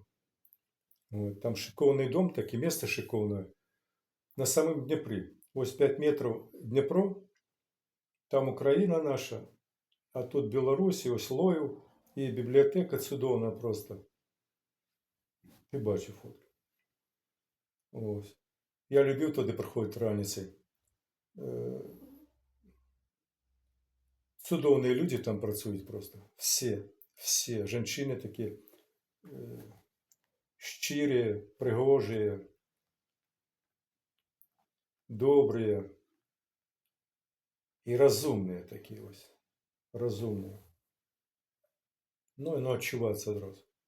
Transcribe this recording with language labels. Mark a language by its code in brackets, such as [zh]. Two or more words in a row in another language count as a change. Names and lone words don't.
[be] Вот, там шыкоўны дом, такі месца шыкоўнае, на самым Днепры. Вось 5 метраў Днепро, там Украіна наша, а тут Беларусь, і ось Лоеў, і бібліятэка цудоўная просто. Ты бачыў фото. Ось. [uk] Я любіў туди приходити раніцей. Цудоўныя люди там працують просто. Все. [be] Жанчыны такія шчырыя, прыгожыя, добрыя і разумныя такія вось. Разумныя. Ну, адчуваецца адразу.